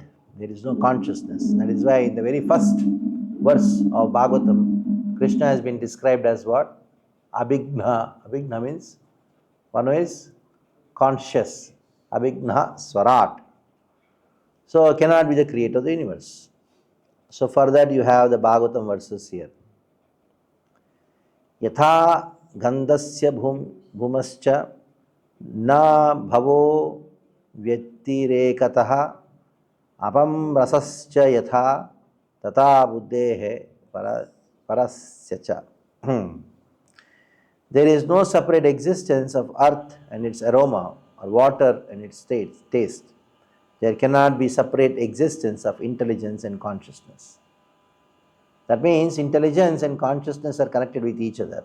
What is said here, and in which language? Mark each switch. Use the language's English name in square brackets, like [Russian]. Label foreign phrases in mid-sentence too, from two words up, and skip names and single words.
[English] There is no consciousness. That is why in the very first verse of Bhagavatam, Krishna has been described as what? Abhigna. Abhigna means one who is conscious. [Sanskrit] Abhigna Swarat. [English] So cannot be the creator of the universe. So for that you have the Bhagavatam verses here. [Sanskrit] Yatha gandhasya bhumascha na bhavo vyatirekataha apam rasascha yatha tata buddhehe parasya. [English] There is no separate existence of earth and its aroma, or water and its taste. There cannot be separate existence of intelligence and consciousness. That means intelligence and consciousness are connected with each other.